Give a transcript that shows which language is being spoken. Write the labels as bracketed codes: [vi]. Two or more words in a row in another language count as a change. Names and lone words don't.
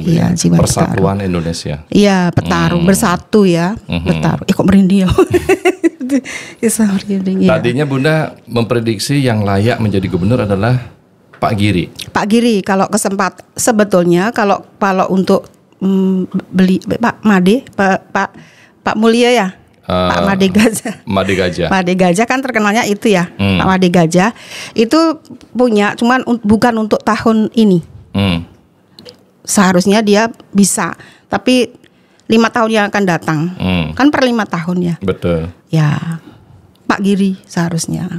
[id] Iya, jiwa Persatuan petarung. Indonesia. Iya, petarung bersatu ya, petarung. Kok merinding ya? Tadinya Bunda memprediksi yang layak menjadi gubernur adalah Pak Giri. Pak Giri kalau sebetulnya kalau untuk beli Pak Made, Pak Mulia ya, Pak Made Gajah. Made Gajah kan terkenalnya itu ya, Pak Made Gajah itu punya, cuman bukan untuk tahun ini. Seharusnya dia bisa, tapi 5 tahun yang akan datang, kan per 5 tahun ya. Betul. Ya, Pak Giri seharusnya.